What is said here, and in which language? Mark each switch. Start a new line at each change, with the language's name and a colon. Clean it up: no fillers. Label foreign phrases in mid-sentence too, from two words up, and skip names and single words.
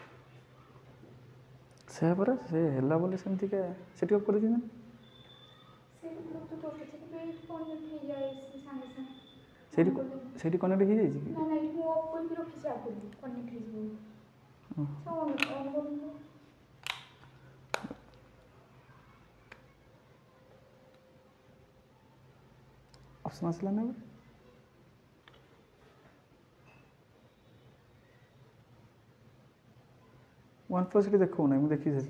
Odia: से पर से है बोले सेमती के सेट अप कर ସେଇଠି ବ୍ଲୁଟୁଥ୍ ରଖିଛି କିନ୍ତୁ ଏଇଠି କନେକ୍ଟ ହେଇଯାଇଛି ସାଙ୍ଗେ ସାଙ୍ଗେ। ସେଇଠି ସେଇଠି କନେକ୍ଟ ହେଇଯାଇଛି କି? ନା ନାଇଁ ମୁଁ ଅଫ୍ କରିକି ରଖିଛି ଆଗରୁ କନେକ୍ଟ ହେଇଯିବ ସେ ଅନ୍ କରୁନି। ଅପସନ୍ ଆସିଲା ନା ୱାନ୍ ପ୍ଲସ୍ ସେଠି ଦେଖାଉନାହିଁ, ମୁଁ ଦେଖି ସାରିଛି।